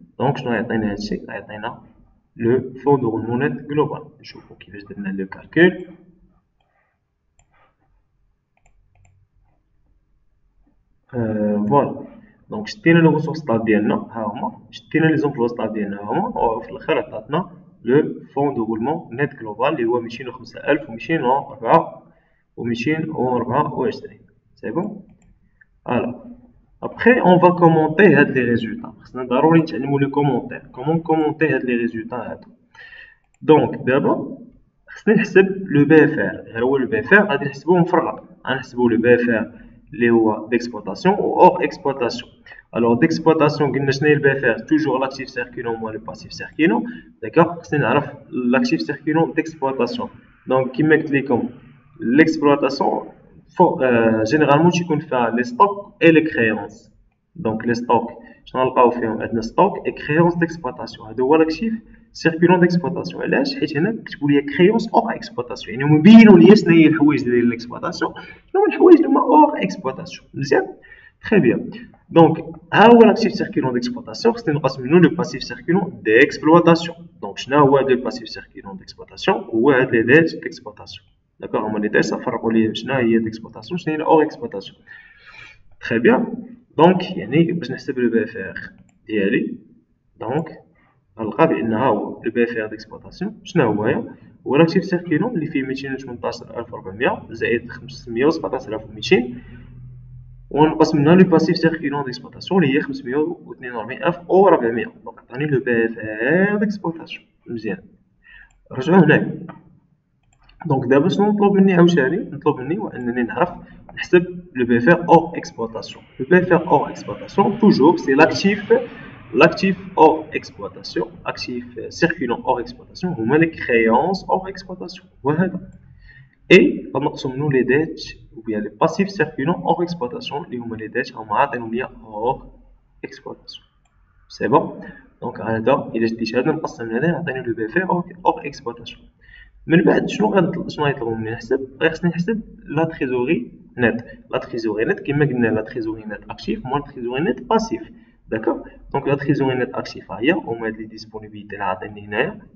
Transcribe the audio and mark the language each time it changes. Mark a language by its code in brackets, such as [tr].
[ar] دونك شنو يعطينا هادشي؟ يعطينا le fonds de roulement net global. نشوفو كيفاش درنا لو كالكول. فوالا دونك شدينا لي ريسورس ستاب ديالنا ها هما، شدينا لي زومبلوا ستاب ديالنا ها هما، وفي الاخر عطاتنا لو فون دو رولمون نت جلوبال اللي هو 205204 و 224. سي بون. [fr] الوغ après on va commenter [ar] هاد لي ريزولطا. خصنا ضروري نتعلمو لي كومونتير كومون كومونتي هاد لي ريزولطا هادو. دونك دابا خصني نحسب لو بي اف ار. غير هو لو بي اف ار غادي نحسبوه مفرغ. غنحسبو لو بي اف ار اللي هو d'exploitation و hors exploitation. [fr] Alors d'exploitation [ar] قلنا شنو هي البي اف ار [fr] toujours l'actif circulant moins le passif circulant. D'accord, [ar] خصنا نعرف [fr] l'actif circulant d'exploitation. Donc [ar] كما قلت لكم [fr] l'exploitation généralement [ar] تكون فيها [fr] les stocks et les créances. Donc les stocks [ar] شنو نلقاو فيهم عندنا [fr] stock et créances d'exploitation. [ar] هذا هو l'actif circulant d'exploitation. علاش؟ حيت هنا كتبوا لي créances hors exploitation، يعني هما بينوا لي شنو هي الحوايج ديال l'exploitation، شنو هما الحوايج اللي هما hors exploitation. مزيان، [fr] très bien. Donc [ar] ها هو [fr] l'actif circulant d'exploitation. [ar] خصني نقسم منه le passif circulant d'exploitation. [fr] Donc [ar] شنو هو [fr] le passif circulant d'exploitation؟ [ar] هو هاد لي ديت [fr] d'exploitation. [ar] D'accord, هما لي ديت صافرقوا لي شنو هي d'exploitation شنو هي hors exploitation. [fr] très bien. [ar] Donc يعني باش نحسب le BFR ديالي، [fr] donc [ar] غنلقى بأن ها هو le BFR d'exploitation شنو هو l'actif circulant اللي فيه 218400 زائد 517200 ونقسم منها le passif circulant d'exploitation اللي هي 542400. دونك عطاني le BFR d'exploitation. مزيان، رجعوا هنايا. دونك دابا شنو نطلب مني عاوتاني؟ نطلب مني هو انني نعرف نحسب le BFR hors exploitation. [fr] Le BFR hors exploitation toujours c'est l'actif hors exploitation, actif circulant hors exploitation هما les créances hors exploitation. [ar] وهذا [fr] et [ar] غنقسم منو [fr] les dettes ou bien les passifs circulants hors exploitation اللي هما les dettes [ar] هما عاطينهم ليا [fr] hors exploitation. c'est bon. [ar] دونك هذا الا شديت هذا نقسم من هذا يعطيني le BFR hors exploitation. من بعد شنو غيطلبوا مني نحسب؟ خصني نحسب لا تريزوري نت. لا تريزوري نت كما قلنا لا تريزوري نت اكتيف موان تريزوري نت باسيف. داكوغ، دونك لا تريزوري نت اكتيف ها هي هما هاد لي ديسپونيبيليتي اللي عاطيني هنايا.